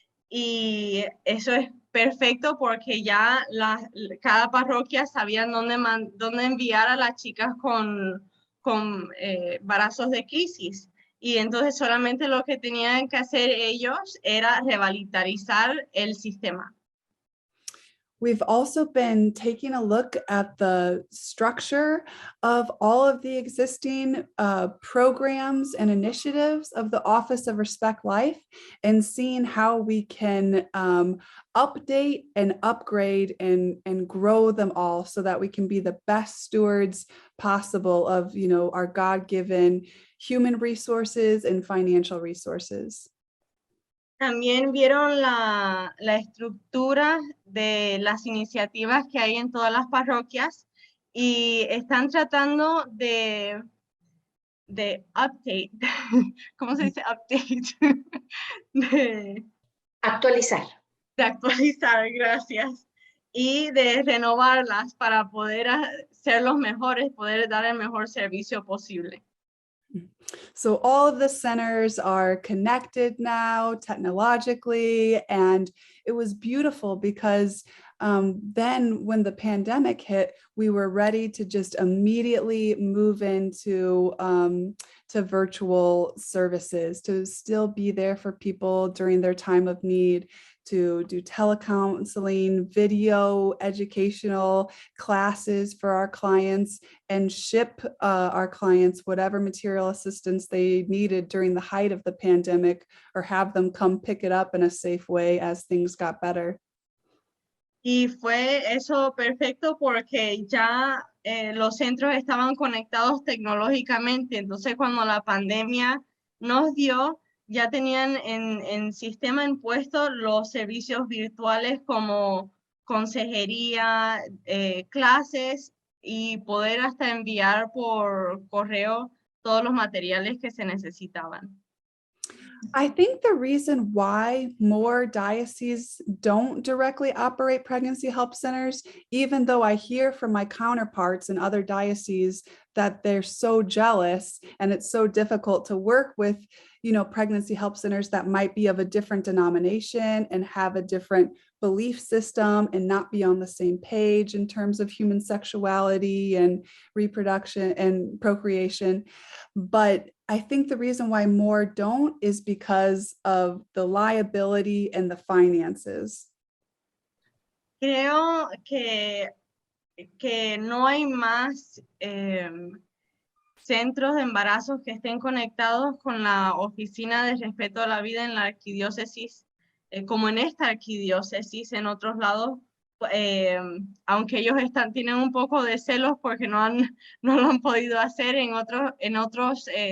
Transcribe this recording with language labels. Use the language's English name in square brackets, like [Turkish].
[Spanish] Y eso es perfecto porque ya cada parroquia sabía dónde enviar a las chicas con embarazos de crisis. Y entonces solamente lo que tenían que hacer ellos era revitalizar el sistema. [English] We've also been taking a look at the structure of all of the existing programs and initiatives of the Office of Respect Life and seeing how we can update and upgrade and grow them all so that we can be the best stewards possible of, our God-given human resources and financial resources. [Spanish] También vieron la estructura de las iniciativas que hay en todas las parroquias y están tratando de update, ¿cómo se dice update? Actualizar. De actualizar, gracias. Y de renovarlas para poder ser los mejores, poder dar el mejor servicio posible. [English] So all of the centers are connected now technologically, and it was beautiful because Then when the pandemic hit, we were ready to just immediately move into to virtual services, to still be there for people during their time of need, to do telecounseling, video educational classes for our clients, and ship our clients whatever material assistance they needed during the height of the pandemic, or have them come pick it up in a safe way as things got better. [Spanish] Y fue eso perfecto porque ya los centros estaban conectados tecnológicamente. Entonces, cuando la pandemia nos dio, ya tenían en sistema impuesto los servicios virtuales como consejería, clases, y poder hasta enviar por correo todos los materiales que se necesitaban. [English] I think the reason why more dioceses don't directly operate pregnancy help centers, even though I hear from my counterparts in other dioceses that they're so jealous and it's so difficult to work with, pregnancy help centers that might be of a different denomination and have a different belief system and not be on the same page in terms of human sexuality and reproduction and procreation. But I think the reason why more don't is because of the liability and the finances. [Spanish] Creo que no hay más centros de embarazos que estén conectados con la Oficina de Respeto a la Vida en la Arquidiócesis, como en esta arquidiócesis. En otros lados, aunque ellos tienen un poco de celos porque no lo han podido hacer en otras